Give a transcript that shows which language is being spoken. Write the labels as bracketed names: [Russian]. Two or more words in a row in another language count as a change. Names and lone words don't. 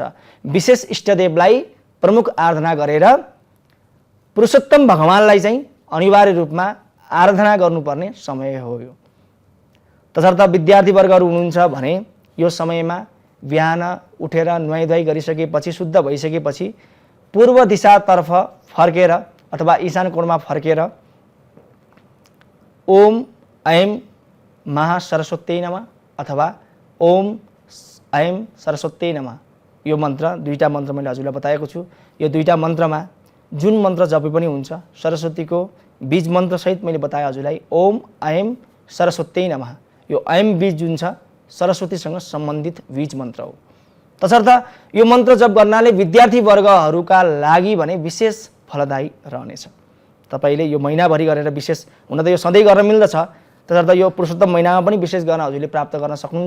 [Nepali] विशेष इष्टदेवलाई प्रमुख आराधना गरेर पुरुषोत्तम भगवानलाई चाहिँ अनिवार्य रूपमा आराधना गर्नुपर्ने समय हो यो। तसर्थ विद्यार्थीवर्गहरू हुनुहुन्छ भने यो समयमा बिहान उठेर नुहाइधुवाइ गरिसकेपछि, शुद्ध भइसकेपछि पूर्व दिशातर्फ फर्केर अथवा ईशान कोणमा फर्केर [Sanskrit] ओम ऐं महासरस्वत्यै नमः [Nepali] अथवा [Sanskrit] ओम ऐं सरस्वत्यै नमः [Nepali] यो मन्त्र, दुईटा मन्त्र मैले हजुरलाई बताएको छु। यो दुईटा मन्त्रमा जुन मन्त्र जपे पनि हुन्छ, सरस्वतीको बीज मन्त्र सहित मैले बताएँ हजुरलाई, [Sanskrit] ओम ऐं सरस्वत्यै नमः। [Nepali] यो ऐं बीज जुन छ सरस्वतीसँग सम्बन्धित बीज मन्त्र हो। तसर्थ यो मन्त्र जप गर्नाले विद्यार्थी वर्गहरूका लागि भने विशेष फलदायी रहनेछ। तपाईले यो महिनाभरि गरेर विशेष, हुन त यो सधैँ गर्न मिल्दछ, तसर्थ यो पुरुषोत्तम महिनामा पनि विशेष गर्न हजुरले प्राप्त गर्न सक्नुहुन्छ।